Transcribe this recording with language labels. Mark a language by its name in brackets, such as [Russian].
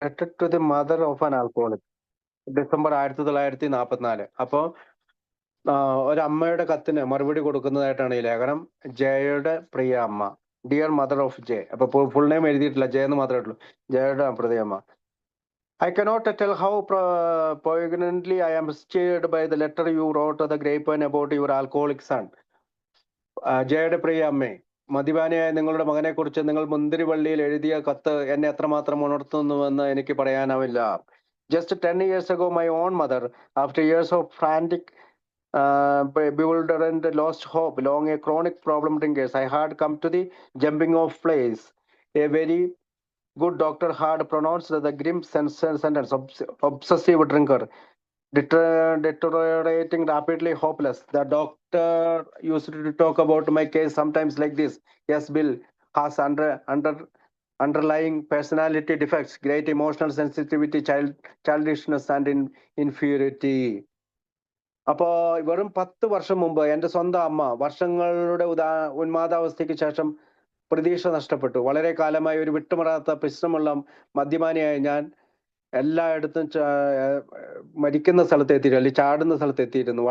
[English] letter to the mother of an alcoholic. [Malayalam] December 1944. അപ്പോൾ ഒരമ്മയുടെ കത്തിന് മറുപടി കൊടുക്കുന്നതായിട്ടാണ് ഈ ലേഖനം. ജയയുടെ പ്രിയ അമ്മ, [English] Dear mother of J. [Malayalam] അപ്പൊ ഫുൾ നെയിം എഴുതിയിട്ടില്ല, ജയ എന്ന് മാത്രമേ ഉള്ളൂ. ജയയുടെ പ്രിയ അമ്മ. [English] I cannot tell how poignantly I am stirred by the letter you wrote to the grapevine about your alcoholic son. [Malayalam] ജയയുടെ പ്രിയ അമ്മേ, മദ്യപാനിയായ നിങ്ങളുടെ മകനെ കുറിച്ച് നിങ്ങൾ മുന്തിരിവള്ളിയിൽ എഴുതിയ കത്ത് എന്നെ എത്രമാത്രം ഉണർത്തുന്നുവെന്ന് എനിക്ക് പറയാനാവില്ല. [English] Just 10 years ago, my own mother, after years of frantic, bewilderment, lost hope, long a chronic problem drinkers, I had come to the jumping off place. A very good doctor had pronounced the grim sentence, obsessive drinker, deteriorating rapidly, hopeless. The doctor used to talk about my case sometimes like this. Yes, Bill has underlying personality defects, great emotional sensitivity, childishness and inferiority. [Malayalam] അപ്പോൾ വെറും 10 വർഷം മുമ്പ് എൻ്റെ സ്വന്തം അമ്മ വർഷങ്ങളുടെ ഉന്മാദാവസ്ഥയ്ക്ക് ശേഷം പ്രതീക്ഷ നഷ്ടപ്പെട്ടു. വളരെ കാലമായി ഒരു വിട്ടുമാറാത്ത പരിശ്രമമുള്ള മദ്യപാനിയായ ഞാൻ എല്ലായിടത്തും മരിക്കുന്ന സ്ഥലത്ത് എത്തിയിരുന്നു, അല്ലെങ്കിൽ ചാടുന്ന സ്ഥലത്ത് എത്തിയിരുന്നു.